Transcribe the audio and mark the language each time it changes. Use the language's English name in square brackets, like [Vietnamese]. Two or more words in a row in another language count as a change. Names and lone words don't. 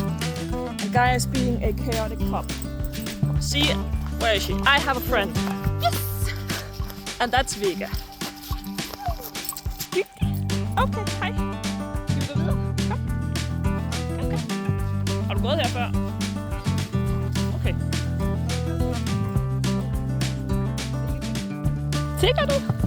[English] A guy is being a chaotic pup. See, where is she? I have a friend. Yes! And that's Vega. Okay, hej. [Danish] Skal vi gå videre? Kom. Okay. Har du gået her før? Okay. Tigger du?